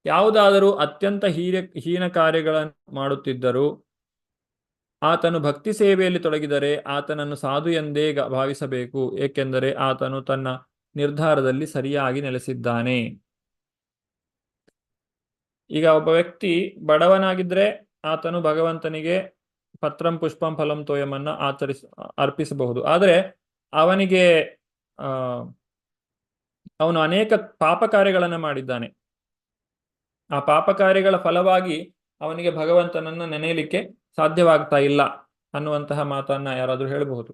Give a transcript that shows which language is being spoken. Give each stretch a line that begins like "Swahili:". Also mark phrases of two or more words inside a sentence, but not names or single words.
Kannada: ಯಾವುದಾದರೂ ಅತ್ಯಂತ ಹೀನ ಕಾರ್ಯಗಳನ್ನು ಮಾಡುತ್ತಿದ್ದರೂ ಆತನು ಭಕ್ತಿ ಸೇವೆಯಲ್ಲಿ ತೊಡಗಿದರೆ ಆತನನ್ನು ಸಾಧು ಎಂದೇ ಭಾವಿಸಬೇಕು, ಏಕೆಂದರೆ ಆತನು ತನ್ನ ನಿರ್ಧಾರದಲ್ಲಿ ಸರಿಯಾಗಿ ನೆಲೆಸಿದ್ದಾನೆ. ಈಗ ಒಬ್ಬ ವ್ಯಕ್ತಿ ಬಡವನಾಗಿದ್ರೆ ಆತನು ಭಗವಂತನಿಗೆ
Sanskrit: ಪತ್ರಂ ಪುಷ್ಪಂ ಫಲಂ ತೋಯಮನ್ನ
Kannada: ಅರ್ಪಿಸಬಹುದು. ಆದರೆ ಅವನಿಗೆ ಅವನು ಅನೇಕ ಪಾಪ ಕಾರ್ಯಗಳನ್ನು ಮಾಡಿದ್ದಾನೆ. ಆ ಪಾಪ ಕಾರ್ಯಗಳ ಫಲವಾಗಿ ಅವನಿಗೆ ಭಗವಂತನನ್ನು ನೆನೆಯಲಿಕ್ಕೆ ಸಾಧ್ಯವಾಗ್ತಾ ಇಲ್ಲ ಅನ್ನುವಂತಹ ಮಾತನ್ನ ಯಾರಾದರೂ ಹೇಳಬಹುದು.